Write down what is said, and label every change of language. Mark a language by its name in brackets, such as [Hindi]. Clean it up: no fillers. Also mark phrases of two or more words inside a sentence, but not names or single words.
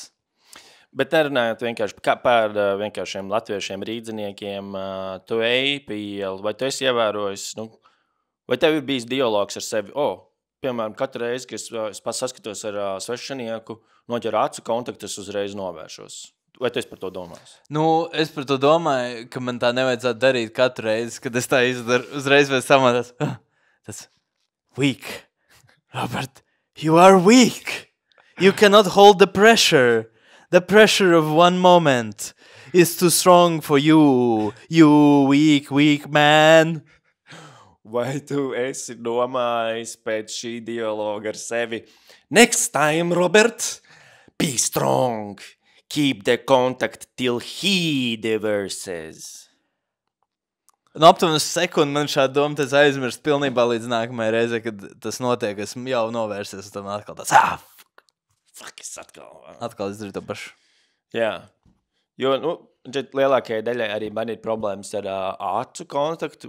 [Latvian] Bet nerunājot vienkārši par vienkāršiem latviešiem rīdziniekiem, tu ej pie ielu, vai tu esi ievērojis, vai tev ir bijis dialogs ar sevi? Piemēram, katru reizi, kad es pats saskatos ar svešinieku, noķer acu kontaktu, es uzreiz novēršos. Vai tu esi par to domājis? Es par to domāju, ka man tā nevajadzētu darīt katru reizi, kad es tā izdaru. Uzreiz pēc tam tas weak. [English] Robert, you are weak. You cannot hold the pressure. The pressure of one moment is too strong for you. You weak man. [Latvian] Vai tu esi domājis pēc šī dialoga ar sevi? [English] Next time, Robert, be strong. Keep the contact till he diverses. [Latvian] Aptuveni sekundi man šāda doma tas aizmirst pilnībā līdz nākamajai reizei, kad tas notiek, esmu jau novērsies, un tam atkal tāds, fuck, es atkal izdarīju to pašu. Jā, jo, lielākajai daļai arī man ir problēmas ar acu kontaktu.